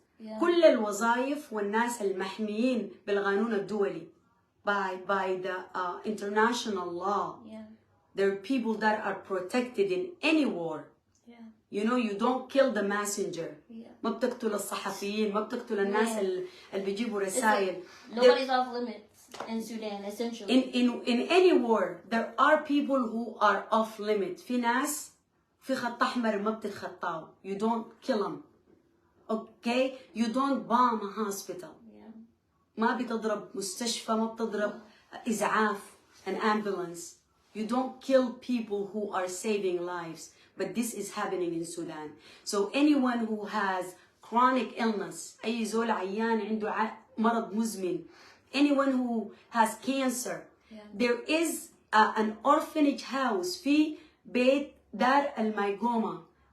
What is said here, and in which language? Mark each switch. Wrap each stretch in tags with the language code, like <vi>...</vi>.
<en>Yeah.</en> <ar>كل الوظائف والناس المحميين بالقانون الدولي</ar> <en>by the international law. Yeah. There are people that are protected in any war. Yeah. You know, you don't kill the messenger. Yeah.</en> <ar>ما بتقتل الصحفيين، ما بتقتل الناس اللي بيجيبوا رسائل.</ar> <en>Nobody's off limits in Sudan, essentially. In any war, there are people who are off limit.</en> <ar>في ناس في خط أحمر ما بتتخطاه.</ar> <en>You don't kill them. Okay? You don't bomb a hospital. Yeah.</en> <ar>ما بتضرب مستشفى، ما بتضرب إسعاف,</ar> <en>an ambulance. You don't kill people who are saving lives. But this is happening in Sudan. So anyone who has chronic illness,</en> <ar>أي زول عيان عنده مرض مزمن,</ar> <en>anyone who has cancer, there is an orphanage house</en> <ar>في بيت دار الميغوما.</ar>